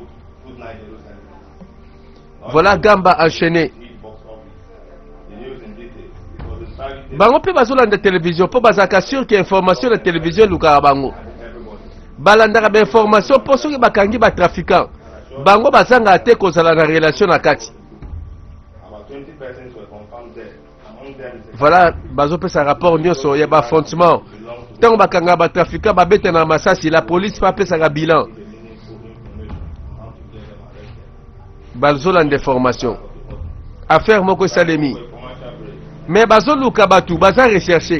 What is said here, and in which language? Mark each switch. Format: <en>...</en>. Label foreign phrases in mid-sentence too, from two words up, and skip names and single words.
<fr>Voilà Gamba enchaîné.</fr> <ln>Bango pe bazolanda télévision po bazaka</ln> <fr>sûr que information</fr> <ln>na télévision lukaka bango. balandaka ba information pour soki bakangi ba trafiquant bango bazanga te kozala na relation na kati.</ln> <en>About 20 persons were confirmed dead. Among them,</en> <ln>Voilà, bazopesa rapport nyonso ya ba affrontement. Tant bakanga ba trafiquant babete na masasi,</ln> <fr>la police</fr> <ln>pa pesa ka bilan. Bazolanda information. Affaire moko salemi. Mais bazoluka batu baza rechercher.</ln>